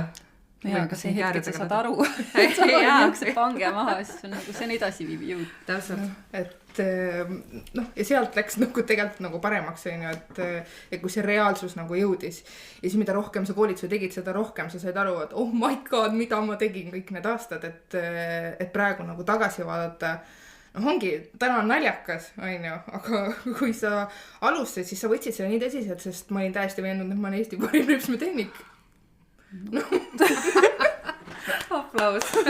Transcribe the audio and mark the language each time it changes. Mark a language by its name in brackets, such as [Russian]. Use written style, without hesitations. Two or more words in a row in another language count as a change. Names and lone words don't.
[Estonian] Ja, aga see hetk, et sa saad aru, et sa pange pange maha, siis on nagu see on edasi viiv jõud. Täpselt, et ja sealt läks nagu tegelikult nagu paremaks, et kui see reaalsus nagu jõudis ja siis mida rohkem sa koolituse tegid, seda rohkem sa said aru, et [English] oh my god, [Estonian] mida ma tegin kõik need aastad, et praegu nagu tagasi vaadata. Ongi, täna on naljakas, aga kui sa alustasid, siis sa võtsid seda nii tõsiselt, sest ma olin täiesti veendunud, et ma olen Eesti parim ripsmetehnik. aplaus.